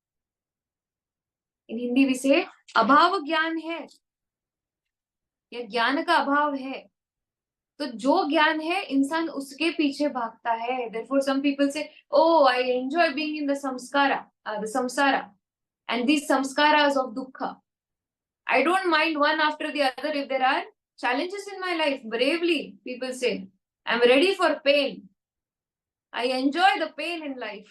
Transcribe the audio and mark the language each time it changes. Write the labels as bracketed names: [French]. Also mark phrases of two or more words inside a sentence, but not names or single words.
[English] In Hindi we say, [Hindi] अभाव ज्ञान है या ज्ञान का अभाव है. तो जो ज्ञान है इंसान उसके पीछे भागता है. [English] Therefore some people say, oh, I enjoy being in the samsara and these samskaras of dukkha. I don't mind one after the other if there are challenges in my life. Bravely, people say, I'm ready for pain. I enjoy the pain in life.